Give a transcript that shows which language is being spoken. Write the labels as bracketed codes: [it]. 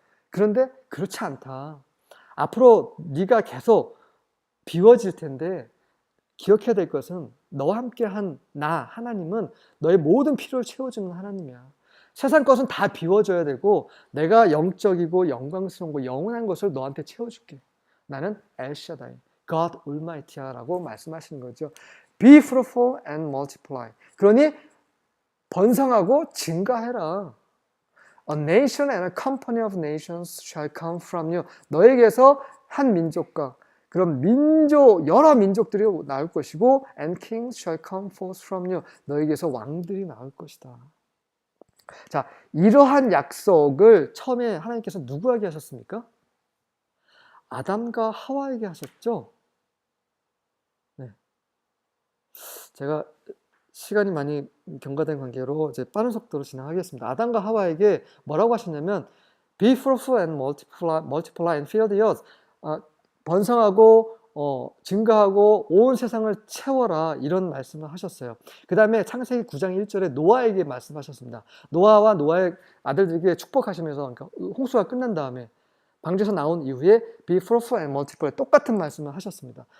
[ko] 그런데 그렇지 않다. 앞으로 네가 계속 비워질 텐데 기억해야 될 것은 너와 함께한 나 하나님은 너의 모든 필요를 채워주는 하나님이야. 세상 것은 다 비워줘야 되고 내가 영적이고 영광스러운 거 영원한 것을 너한테 채워줄게. 나는 엘샤다이, God Almighty라고 말씀하시는 거죠. [en] Be fruitful and multiply. [ko] 그러니 번성하고 증가해라. [en] A nation and a company of nations shall come from you. [ko] 너에게서 한 민족과 그럼 여러 민족들이 나올 것이고 [en] and kings shall come forth from you. [ko] 너에게서 왕들이 나올 것이다. 자, 이러한 약속을 처음에 하나님께서 누구에게 하셨습니까? 아담과 하와에게 하셨죠? 네. 제가 시간이 많이 경과된 관계로 이제 빠른 속도로 진행하겠습니다. 아담과 하와에게 뭐라고 하셨냐면 [en] Be fruitful and multiply and fill the earth. [ko] 번성하고 증가하고 온 세상을 채워라 이런 말씀을 하셨어요. 그 다음에 창세기 9장 1절에 노아에게 말씀하셨습니다. 노아와 노아의 아들들에게 축복하시면서 그러니까 홍수가 끝난 다음에 방주에서 나온 이후에 [en] Be fruitful and multiply [ko] 똑같은 말씀을 하셨습니다.